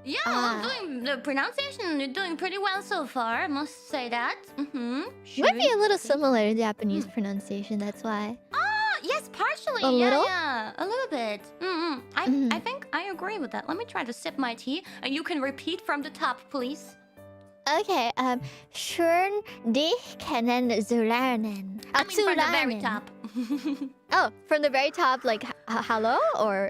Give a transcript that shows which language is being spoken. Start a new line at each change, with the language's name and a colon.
English: Yeah, doing the pronunciation, you're doing pretty well so far, I must say that. Might be a little similar to Japanese pronunciation, that's why. Yes, partially. A little? Yeah, a little bit. I think I agree with that. Let me try to sip my tea, and you can repeat from the top, please.
German: Okay, schön dich kennenzulernen.
English: I mean from the very top. Oh, from the very top, like hello, or